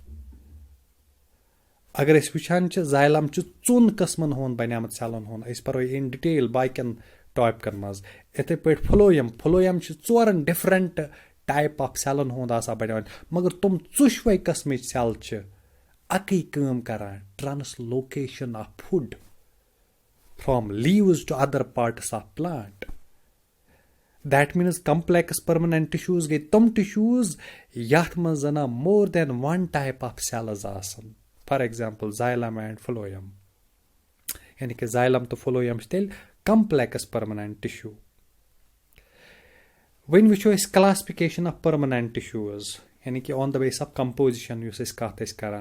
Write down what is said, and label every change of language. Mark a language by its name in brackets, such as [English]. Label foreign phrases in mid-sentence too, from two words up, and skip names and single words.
[Kashmiri] اگر أسۍ وٕچھان چھِ زایلم چھُ 2 قٕسمن ہُنٛد بنیٛامُت سیلن ہُنٛد أسۍ پرو [English] in detail [Kashmiri] باقین ٹاپکن منٛز. اِتھے پٲٹھۍ [English] فلویم چھُ 4 different type of cells ہُنٛد [Kashmiri] آسان بنیٛامُت مگر تِم 4 قٕسمٕچ سیل چھِ اَکٕے کٲم کران [English] translocation of food from leaves to other parts of plant. that means complex permanent tissues [Kashmiri] گٔے تِم [English] ٹِشوٗز [Kashmiri] یتھ منٛز زن [English] more than 1 type of cells آسان. for example xylem and phloem [Kashmiri] یعنی کہِ زایلم تہٕ فلویم چھِ تیٚلہِ [English] complex permanent tissue. [Kashmiri] وۄنۍ وٕچھو أسۍ [English] classification of permanent tissues [Kashmiri] یعنی کہِ [English] on the base of composition [Kashmiri] یُس أسۍ کتھ ٲسۍ کران.